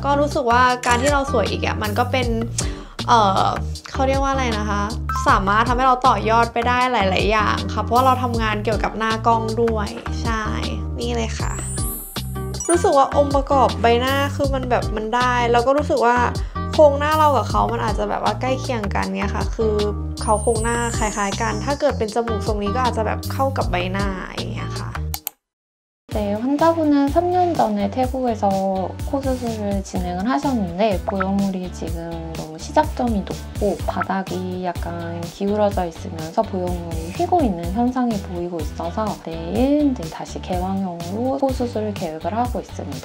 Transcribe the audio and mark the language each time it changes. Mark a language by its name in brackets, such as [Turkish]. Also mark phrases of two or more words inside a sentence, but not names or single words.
[Thai] ก็รู้สึกว่าการที่เราสวยอีกอ่ะมันก็เป็นเขาเรียกว่าอะไรนะคะสามารถทำให้เราต่อยอดไปได้หลายๆอย่างค่ะเพราะว่าเราทำงานเกี่ยวกับหน้ากล้องด้วยใช่นี่เลยค่ะรู้สึกว่าองค์ประกอบใบหน้าคือมันแบบมันได้แล้วก็รู้สึกว่าโครงหน้าเรากับเขามันอาจจะแบบว่าใกล้เคียงกันเนี่ยค่ะคือเขาโครงหน้าคล้ายๆกันถ้าเกิดเป็นจมูกทรงนี้ก็อาจจะแบบเข้ากับใบหน้าอย่างเงี้ยค่ะ [Korean] 네, 환자분은 3년 전에 태국에서 코 수술을 진행을 하셨는데 보형물이 지금 너무 시작점이 높고 바닥이 약간 기울어져 있으면서 보형물이 휘고 있는 현상이 보이고 있어서 내일 이제 다시 개왕형으로 코 수술 계획을 하고 있습니다.